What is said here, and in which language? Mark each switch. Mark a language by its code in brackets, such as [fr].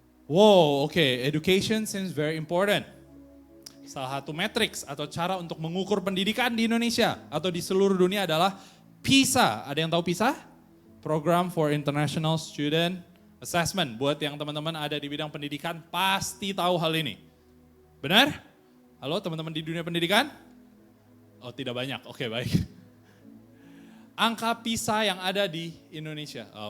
[en] Wow, education seems very important. [id] Salah satu matriks atau cara untuk mengukur pendidikan di Indonesia atau di seluruh dunia adalah PISA. Ada yang tahu PISA? [en] Program for International Student Assessment. [id] Buat yang teman-teman ada di bidang pendidikan pasti tahu hal ini. Benar? Halo teman-teman di dunia pendidikan? Oh tidak banyak, oke baik. Angka PISA yang ada di Indonesia.